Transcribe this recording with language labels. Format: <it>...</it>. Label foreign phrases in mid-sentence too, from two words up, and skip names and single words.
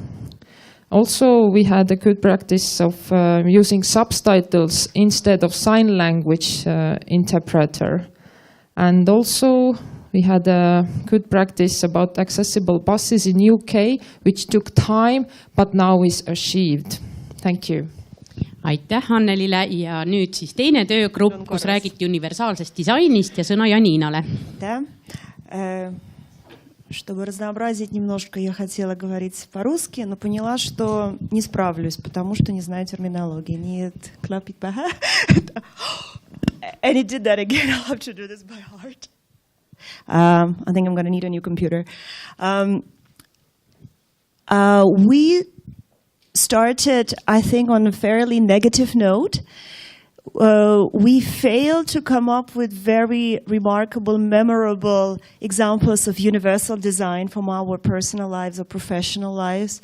<en>Also, we had a good practice of using subtitles instead of sign language interpreter. And also, we had a good practice about accessible buses in UK, which took time, but now is achieved. Thank you.</en> <et>Aitäh Annelile ja nüüd siis teine töögrupp, kus räägiti universaalsest disainist ja sõna Janinale.</et> <ru>Чтобы разнообразить немножко, я хотела говорить по-русски, но поняла, что не справлюсь, потому что не знаю терминологии. Нет, клапит баха.</ru> <en>And it did that again. I'll have to do this by heart. I think I'm going to need a new computer. We started, I think, on a fairly negative note. We failed to come up with very remarkable, memorable examples of universal design from our personal lives or professional lives.</en>